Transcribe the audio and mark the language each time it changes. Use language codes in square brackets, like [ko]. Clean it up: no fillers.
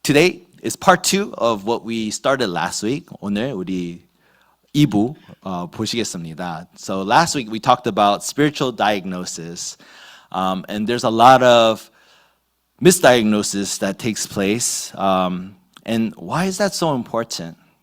[en] Today is part 2 of what we started last week. [ko] 오늘 우리 2부 보시겠습니다. [en] So last week we talked about spiritual diagnosis, and there's a lot of misdiagnosis that takes place. And why is that so important?